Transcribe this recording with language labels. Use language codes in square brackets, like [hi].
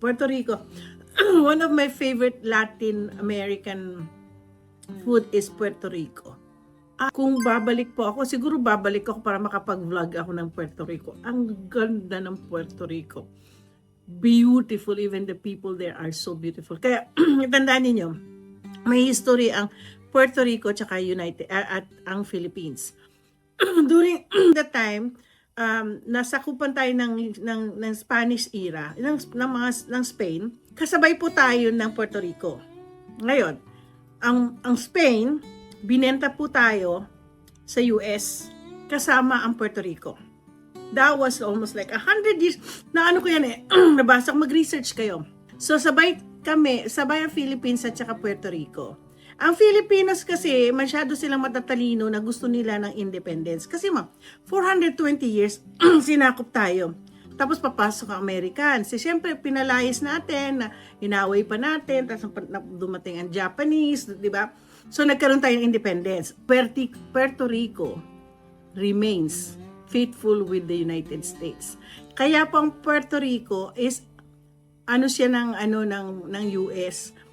[en] Puerto Rico, one of my favorite Latin American food is Puerto Rico. [tl] Kung babalik po ako, siguro babalik ako para makapag-vlog ako ng Puerto Rico. Ang ganda ng Puerto Rico. [en] Beautiful, even the people there are so beautiful. [tl] Kaya, tandaan ninyo, may history ang Puerto Rico at ang Philippines. [en] During the time, [tl] nasakupan tayo ng Spanish era, ng Spain, kasabay po tayo ng Puerto Rico. Ngayon, ang Spain, binenta po tayo sa US kasama ang Puerto Rico. [en] That was almost like 100 years. [tl] Naano ko yan nabasa ko, mag-research kayo. So, sabay ang Philippines at saka Puerto Rico. Ang Filipinos kasi, masyado silang matatalino na gusto nila ng independence. Kasi 420 years, sinakop tayo. Tapos papasok ang Americans. Siyempre, pinalayas natin, inaway pa natin, tapos dumating ang Japanese, di ba? So, nagkaroon tayo ng independence. [en] Puerto Rico remains faithful with the United States. [tl] Kaya pang Puerto Rico is, siya ng US.